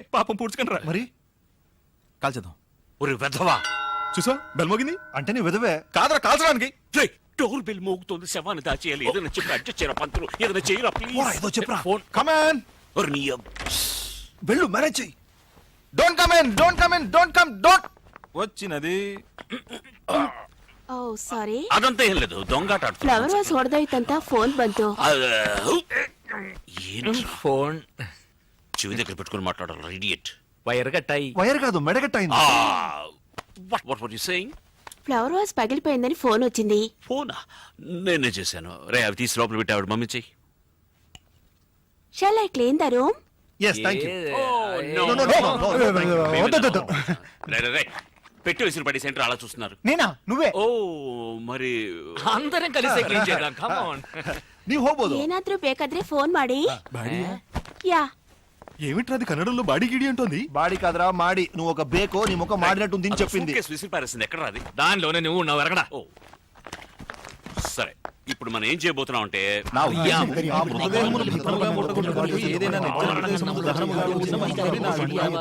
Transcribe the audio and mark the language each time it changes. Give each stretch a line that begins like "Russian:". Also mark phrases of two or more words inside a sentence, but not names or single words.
Telugu: పాపం పూడ్చుకుంటారా మరి కాల్చేద్దాం. ఒరే వెధవా, చూసా బెల్ మోగింది అంటే నీ విధవే. కాదరా కాల్చడానికి. రేయ్, డోర్ బెల్ మోగుతోంది, శవాన్ని దాచేయాలి. ఏదైనా చెప్పి అడ్జస్ట్ చేయరా పంతులు, ఏదైనా చేయరా ప్లీజ్. ఏదో చెప్పరా. ఫోన్ కమాన్ ఒరే నీ వెళ్ళు మేనేజ్ చెయ్యి.
English: Don't come in, don't come in, don't come, don't.
Telugu: వచ్చినది
Kannada: ಓ ಸಾರಿ.
Telugu: అదంతా ఏం లేదు, దొంగాట ఆడుతున్నా.
English: flower vase
Kannada: ಹೊಡೆದೋಯ್ತಂತ ಫೋನ್ ಬಂತು.
Telugu: ఫోన్ చెవి దగ్గర పెట్టుకుని మాట్లాడాలి ఇడియట్. వైర్ కట్టాయి. వైర్ కాదు మెడగట్టయింది.
English: What what you saying? flower vase
Telugu: పగిలిపోయిందని ఫోన్ వచ్చింది. ఫోనా? నేనే చేశాను. రే అవి తీసి లోపల పెట్టి ఆవిడ మమ్మీ చెయ్యి.
English: Shall I clean the room? Yes thank you.
Telugu: పెట్టి వేసిన పడి సెంటర్ అలా చూస్తున్నారు. నేనా? నువ్వే? ఓ మరి అందరం కలిసి క్లీన్ చేద్దాం.
English: come on.
Kannada: ನೀವು ಹೋಗ್ಬೋದು. ಏನಾದ್ರೂ ಬೇಕಾದ್ರೆ ಫೋನ್ ಮಾಡಿ.
Telugu: యా. ఏమిట్రా అది కన్నడంలో బాడీ గిడి అంటోంది. బాడీ కాదురా మాడి. నువ్వు ఒక బేకో నీ ముఖం మాడినట్టుంది అని చెప్పింది. విసిరి పారేసింది. ఎక్కడ రాది? దానిలోనే నువ్వు ఉన్నావు ఎరగడా. ఓ సరే, ఇప్పుడు మనం ఏం చేయబోతున్నాం అంటే నా ఉద్దేశం ఆ మృతదేహమును భద్రముగా ముట్టగొట్టుకొని ఏదైనా నిర్జన ప్రదేశములో దహనముగా ఉంచిన మంచిదని నా అభిప్రాయం.